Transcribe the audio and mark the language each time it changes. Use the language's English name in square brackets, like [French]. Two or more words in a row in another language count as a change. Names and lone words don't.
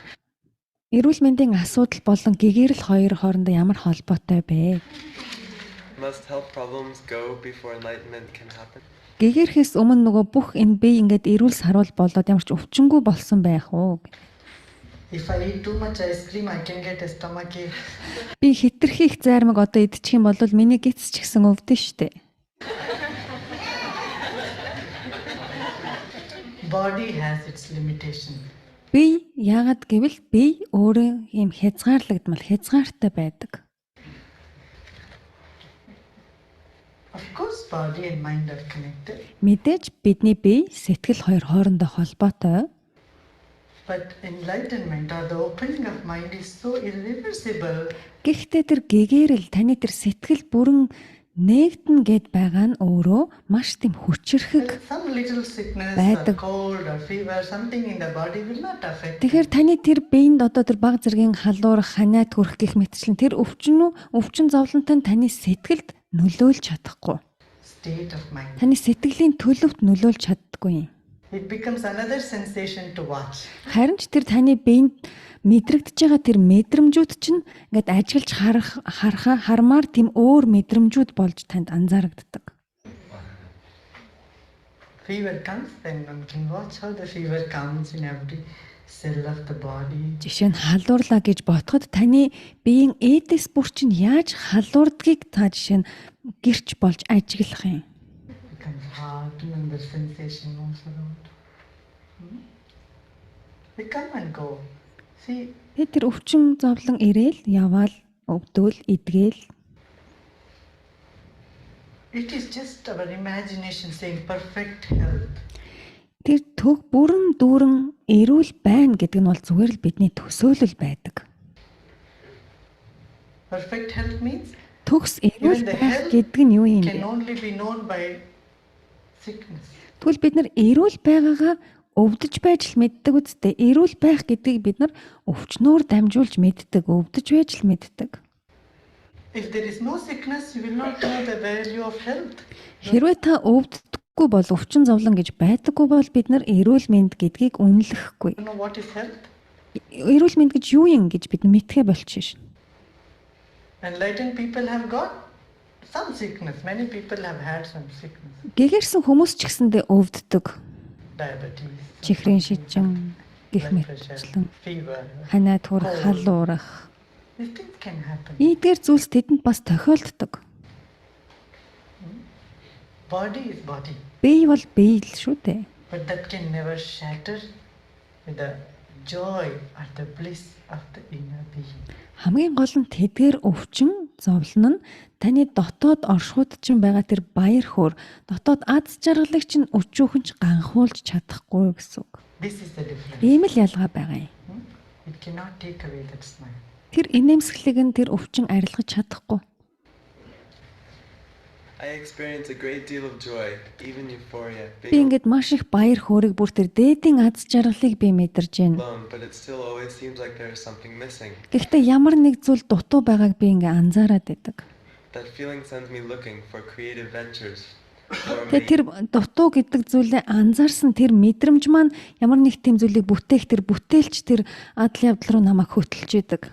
[Mongolian] Эрүүл мэндийн асуудал болон гэгэрэл хоёр хоорондоо ямар холбоотой бэ? [English] Must health problems go before enlightenment can happen? [Mongolian] Гэгэрхээс өмнө нөгөө бүх энэ бие ингээд эрүүл саруул болоод ямар ч өвчнгүй болсон байх уу? [English] If I eat too much ice cream, I can get a stomachache. [Mongolian] Би хитрхи их зайрмаг одоо идчих юм бол миний гидс ч гэсэн өвдөн штэ. [English] Body has its limitation. [Mongolian] Би яагаад гэвэл би өөрөө юм хязгаарлагдмал хязгаартай байдаг. [English] Of course, body and mind are connected. [Mongolian] Мэдээж бидний бие сэтгэл хоёр хоорондоо холбоотой. [English] But enlightenment or the opening of mind is so irreversible. [Mongolian] Гэхдээ тэр гэгэрэл таны тэр сэтгэл бүрэн нээгдэн гэд байгаа нь өөрөө маш тийм хүчрхэг. [English] Some little sickness or [Mongolian] Байдаг. [English] cold or fever, something in the body will not affect. [Mongolian] Тэгэхээр таны тэр биед одоо тэр баг зэргийн халуурах, ханаад хүрэх гэх мэтчлэн тэр өвчин зовлонтой нь таны сэтгэлд нөлөөлж чадахгүй. [English] State of mind. [Mongolian] Таны сэтгэлийн төлөвт нөлөөлж чаддаггүй юм. [English] It becomes another sensation to watch. [Mongolian] Харин ч тэр таны биед мэдрэгдэж байгаа тэр мэдрэмжүүд чинь ингээд ажиглаж хармаар тийм өөр мэдрэмжүүд болж танд анзаарагддаг. [English] Fever comes, then one can watch how the fever comes in every cell of the body. [Mongolian] Жишээ нь халуурлаа гэж бодоход таны биеийн эдис бүр чинь яаж халуурдгийг та жишээ нь гэрч болж ажиглах юм. [English] Becomes hard and the sensation moves around. They come and go. See, [Mongolian] Тэр өвчин зовлон ирээл, яваал, өвдөөл, идгээл. [English] it is just our imagination saying perfect health. [Mongolian] Тэр төг бүрэн дүүрэн эрүүл байна гэдэг нь бол зүгээр л бидний төсөөлөл байдаг. [English] Perfect health means [Mongolian] Төгс эрүүл байх гэдэг нь юу юм [English] can [Mongolian] бэ? [English] only be known by sickness. [Mongolian] Тэгвэл бид нар эрүүл байгаагаа өвдөж байж л мэддэг үсттэй. Эрүүл байх гэдгийг бид нар өвчнөөр дамжуулж мэддэг, өвдөж байж л мэддэг. [English] If there is no sickness, you will not know the value of health. [Mongolian] Хэрвээ та өвддөггүй бол өвчин зовлон гэж байдаггүй бол бид нар эрүүл мэнд гэдгийг үнэлэхгүй. [English] You know what is health? [Mongolian] Эрүүл мэнд гэж юу юм гэж бид мэдхэ болчих шин. [English] Enlightened people have got some sickness. Many people have had some sickness. [Mongolian] Гэгэрсэн хүмүүс ч гэсэндээ өвддөг. [English] Diabetes, [Mongolian] Чихрийн шижин гэх [English] blood pressure, [Mongolian] мэтчлэн [English] fever. [Mongolian] ханаад хүрэх, халуурах. [English] These things can happen. [Mongolian] Ийдгээр зүйлс тэдэнд бас тохиолддог. [English] Body is body. [Mongolian] Бие бол бие л шүү дээ. [English] But that can never shatter with the joy or the bliss of the inner being. [Mongolian] Хамгийн гол нь тэдгээр өвчин зовлон нь таны дотоод оршихуйд чинь байгаа тэр баяр хөөр, дотоод аз жаргалыг чинь өчүүхэн ч ганхуулж чадахгүй гэсэн үг. [English] This is the difference. [Mongolian] Ийм л ялгаа байгаа юм. [English] It cannot take away that smile. [Mongolian] Тэр инээмсэглийг нь тэр өвчин арилгаж чадахгүй. [English] I experience a great deal of joy, even euphoria, [Mongolian] Би [English] being [Mongolian] ингээд маш их баяр хөөргийг бүр тэр дээдийн аз жаргалыг би мэдэрж байна. [English] alone, but it still always seems like there is something missing. [Mongolian] Гэхдээ ямар нэг зүйл дутуу байгааг би ингээ анзаараад байдаг. [English] That feeling sends me looking for creative ventures. For [Mongolian] Тэгээ тэр дутуу гэдэг зүйлээ анзаарсан тэр мэдрэмж маань ямар нэг тийм зүйлийг бүтээх тэр бүтээлч тэр адал явдал руу намайг хөтлж идэг.